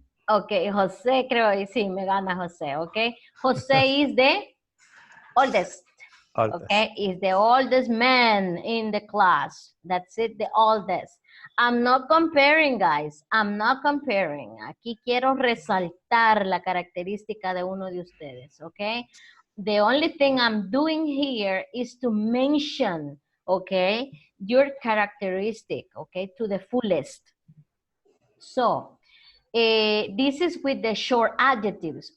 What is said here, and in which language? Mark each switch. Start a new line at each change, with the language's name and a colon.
Spanish: Ok, José creo que sí, me gana José, ¿ok?
English: José is the oldest. Okay, is the oldest man in the class. That's it, the oldest. I'm not comparing, guys. I'm not comparing.
Spanish: Aquí quiero resaltar la característica de uno de ustedes, okay?
English: The only thing I'm doing here is to mention, okay, your characteristic, okay, to the fullest. So, this is with the short adjectives.